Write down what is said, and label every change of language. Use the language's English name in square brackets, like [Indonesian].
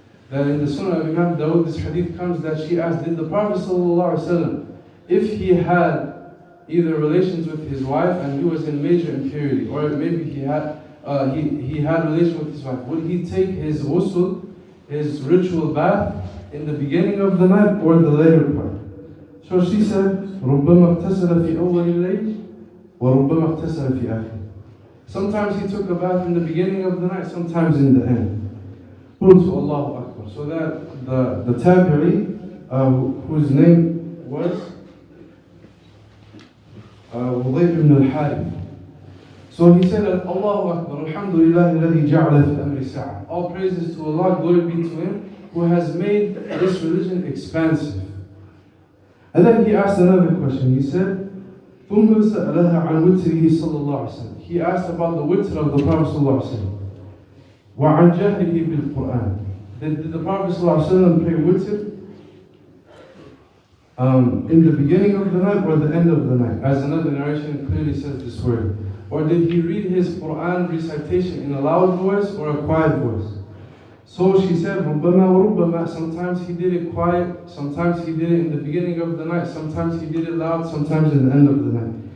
[English] That in the Sunnah of Imam Dawud, this hadith comes that she asked, did the Prophet sallallahu alaihi wasallam, if he had either relations with his wife and he was in major impurity, or maybe he had relations with his wife, would he take his ghusl, his ritual bath, in the beginning of the night or the later part? [Arabic] So she said, ربما اغتسل في أول الليل وَرُبَّمَا اغْتَسَلَ فِي آخِرِ. [English] Sometimes he took a bath in the beginning of the night, sometimes in the end. قُلْتُ Allahu Akbar. So that the tabi'i, whose name was Hudayb ibn al-Harith. So he said, Allahu Akbar, [Arabic] Alhamdulillah alladhi ja'ala fi amri sa'a. [English] All praises to Allah, glory be to Him, who has made this religion expansive. And then he asked another question. He said, [Arabic] ثم سألها عن وتره صلى الله عليه وسلم. [English] He asked about the witr of the Prophet صلى الله عليه وسلم. [Arabic] وعن جهله بالقرآن. [English] Did the Prophet صلى الله عليه وسلم pray witr? in the beginning of the night or the end of the night? As another narration clearly says this word. Or did he read his Quran recitation in a loud voice or a quiet voice? So she said, [Arabic] رُبَّمَا وَرُبَّمَا. [English] Sometimes he did it quiet, sometimes he did it in the beginning of the night, sometimes he did it loud, sometimes in the end of the night.